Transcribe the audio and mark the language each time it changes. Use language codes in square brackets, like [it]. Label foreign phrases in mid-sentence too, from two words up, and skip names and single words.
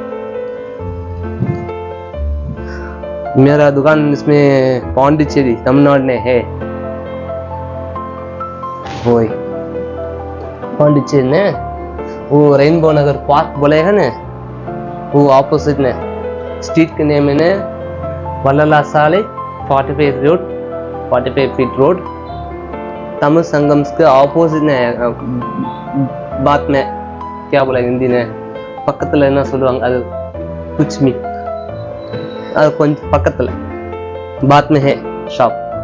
[hi] मेरा दुकान इसमें पांडिचेरी तमिलनाडु में है, वही पांडिचेरी में वो रेनबो नगर पार्क बोलेगा ना, वो ऑपोजिट में स्ट्रीट के नेम है वल्लला साले 45 फीट रोड, तमिल संगम के ऑपोजिट में बात में क्या बोला हिंदी में [ta] பக்கத்துல என்ன சொல்லுவாங்க அது [hi] कुछ भी [ta] அது கொஞ்சம் பக்கத்துல [hi] बात में है शॉप।